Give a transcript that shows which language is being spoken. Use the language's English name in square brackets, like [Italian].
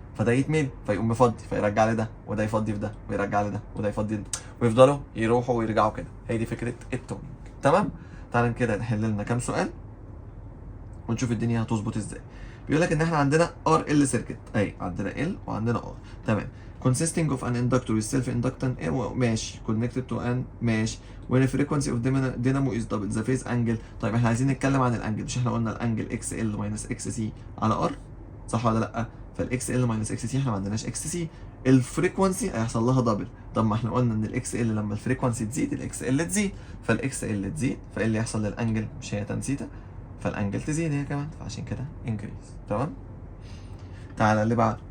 [Arabic] فده يتملي فيقوم مفضي فيرجع لده، وده يفضي في ده ويرجع لده، وده يفضي لده، ويفضلوا يروحوا ويرجعوا كده. هي دي فكره التونينج. تمام. تعالى كده نحل لنا كام سؤال ونشوف الدنيا هتظبط ازاي. بيقول لك ان احنا عندنا ار ال سيركت اهي، عندنا ال وعندنا ار. تمام. [English] consisting of an inductor with self inductant [Arabic] ماشي [English] connected to an ماشي when the frequency of dynamo is double the phase angle. [Arabic] طيب احنا عايزين نتكلم عن الانجل، مش احنا قلنا الانجل اكس ال ماينس اكس سي على ار، صح ولا لا؟ فالاكس ال ماينس اكس سي احنا ما عندناش اكس سي، الفريكونسي هيحصل لها دبل. طب ما احنا قلنا ان الاكس ال لما الفريكونسي تزيد الاكس ال تزيد، فالاكس ال تزيد فايه اللي يحصل للانجل؟ مش هي تان ثيتا، فالانجل تزيد هي كمان، فعشان كده انكريز. تمام. تعالى اللي بعده.